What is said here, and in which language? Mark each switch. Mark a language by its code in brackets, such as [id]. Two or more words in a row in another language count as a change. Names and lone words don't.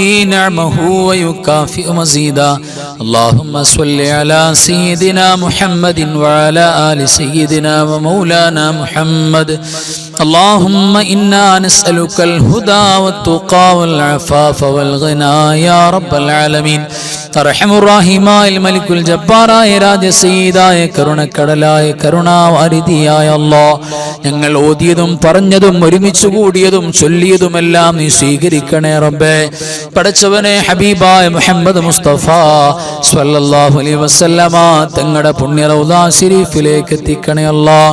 [ar] نعمه ويكافئ مزيدا اللهم صل على سيدنا محمد وعلى آل سيدنا ومولانا محمد اللهم إنا نسألك الهدى والتقى والعفاف والغنى يا رب العالمين [ml] അർഹമുർ-റഹീമായ മലിക്കുൽ ജബ്ബാറായ രാജസയ്യിദായ കരുണക്കടലായ കരുണാവാരിധിയായ അല്ലാഹ്, ഞങ്ങൾ ഓതിയതും പറഞ്ഞതും ഒരുമിച്ച് കൂടിയതും ചൊല്ലിയതുമെല്ലാം നീ സ്വീകരിക്കണേ റബ്ബേ. പടച്ചവനെ, ഹബീബായ മുഹമ്മദ് മുസ്തഫ [ar] صلى الله عليه وسلم [ml] തങ്ങളുടെ പുണ്യ റൗദാ ശരീഫിലേക്ക് എത്തിക്കണേ അല്ലാഹ്.